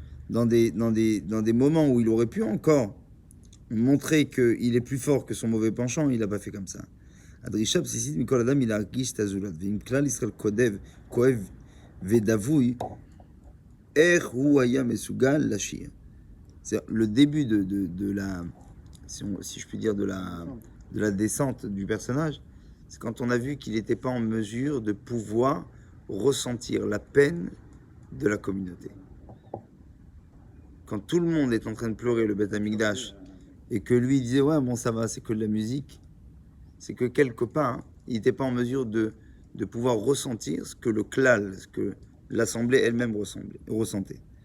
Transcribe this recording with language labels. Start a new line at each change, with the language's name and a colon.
French: Dans des moments où il aurait pu encore montrer qu'il est plus fort que son mauvais penchant, il n'a pas fait comme ça.
Hebrew: הדרישה הבסיסית מכל אדם היא להרגיש את הזולת, ואם כלל ישראל כואב ודבוי, איך הוא היה מסוגל לשיר.
French: C'est le début de la, si je puis dire, de la descente du personnage, c'est quand on a vu qu'il n'était pas en mesure de pouvoir ressentir la peine de la communauté. Quand tout le monde est en train de pleurer le Beth Amikdash, et que lui disait, ouais, bon, ça va, c'est que de la musique, c'est que quelque part, il n'était pas en mesure de pouvoir ressentir ce que le klal, ce que l'assemblée elle-même ressentait.